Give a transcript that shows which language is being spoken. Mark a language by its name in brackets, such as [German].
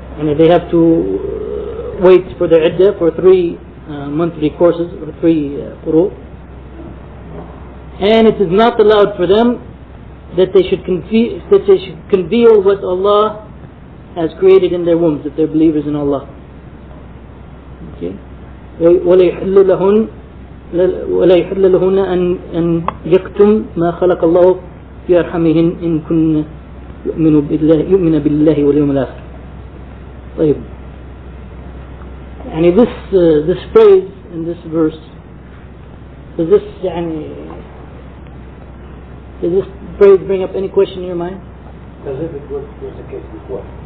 [English] they have to wait for their iddah for 3 monthly courses, or 3 quru, and it is not allowed for them that they should conceal what Allah has created in their wombs, if they're believers in Allah. Okay. [Arabic] ولا يحل لهن أن يكتم ما خلق الله في أرحمهن إن كن يؤمن بالله واليوم الآخر. طيب. [English] يعني this phrase in this verse, does this phrase bring up any question in your mind? As if it was the case before.